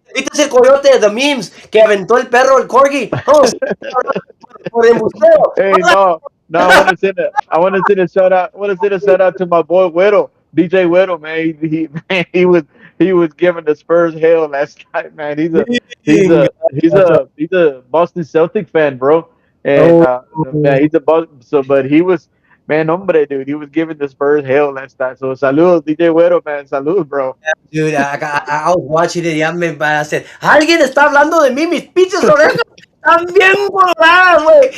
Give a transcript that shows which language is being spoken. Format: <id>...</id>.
<es>¿Viste ese coyote de memes que aventó el perro, el corgi? Vamos, por el museo.</es> <en>Hey, no, no, I want to send a shout out. I want to send a shout out to my boy Widow, DJ Widow, man. Man, he was giving the Spurs hell last night, man. He's Ding. a he's a Boston Celtic fan, bro, and Oh, man, he's a Boston. So, but he was, man, hombre, dude. He was giving the Spurs hell last night. So, salud, DJ Widow, man, salud, bro. dude, I was watching it.</en> <es>Ya me</es> <en>I said,</en> <es>alguien está hablando de mí. Mis pinches orejas están bien coloradas, güey.</es>